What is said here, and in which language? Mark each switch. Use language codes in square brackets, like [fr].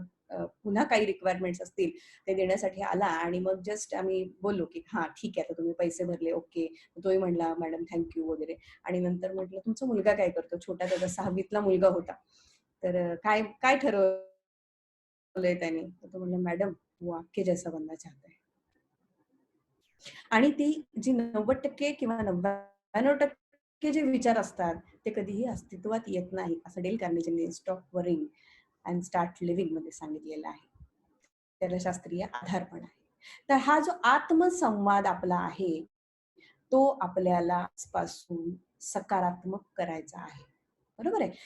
[mr] पुन्हा काही रिक्वायरमेंट्स असतील ते देण्यासाठी आला आणि मग जस्ट आम्ही बोललो की हा ठीक आहे, आता तुम्ही पैसे भरले, ओके. तोही म्हणला मॅडम थँक्यू वगैरे. आणि नंतर म्हटलं तुमचा मुलगा काय करतो, छोटा त्याचा 6वीतला मुलगा होता, तर काय काय ठरवलंय त्याने. तर तो म्हणला [hi] मॅडम वो आपके जैसा बनना चाहता है. [mr] आणि ती जी 90% किंवा 99% जे विचार असतात ते कधीही अस्तित्वात येत नाही, असं del कार्नेगीने stop worrying and start living मध्ये सांगितलेलं आहे. त्याला शास्त्रीय आधार पण आहे. तर हा जो आत्मसंवाद आपला आहे तो आपल्याला पासून सकारात्मक करायचा आहे, बरोबर आहे.